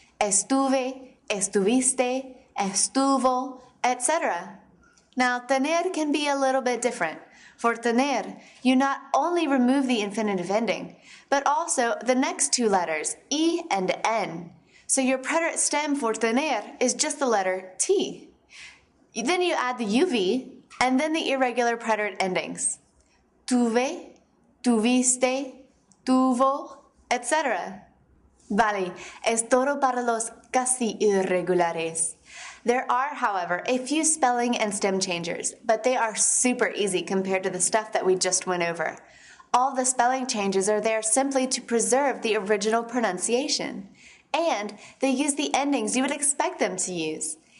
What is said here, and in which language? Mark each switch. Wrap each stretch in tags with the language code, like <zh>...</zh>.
<es>Estuve, estuviste, estuvo, etc.</es> <en>Now, tener can be a little bit different. For tener, you not only remove the infinitive ending, but also the next two letters, E and N. So your preterite stem for tener is just the letter T. Then you add the UV and then the irregular preterite endings.</en> <es>Tuve, tuviste, tuvo, etc. Vale, es todo para los casi irregulares.</es> <en>There are, however, a few spelling and stem changers, but they are super easy compared to the stuff that we just went over. All the spelling changes are there simply to preserve the original pronunciation. And they use the endings you would expect them to use.</en>